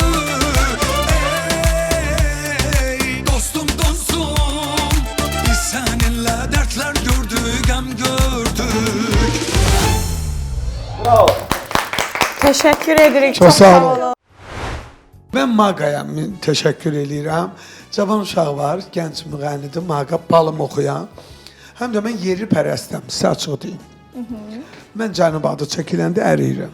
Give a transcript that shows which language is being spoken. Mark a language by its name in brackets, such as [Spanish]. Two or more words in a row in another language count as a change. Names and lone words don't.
[Turkish] Dostum dostum biz seninle dertler gördük hem gördük. [Azerbaijani] Təşəkkür edirik. Çox Çox sağ sağ olun. olun. Mən Maqaya təşəkkür edirəm. Cavan uşaq var, gənc müğənnidir, Maqa balım oxuyan. Həm də mən yerli pərəstəm, sizə açıq deyim. Mən Cənub adı çəkiləndə əriyirəm.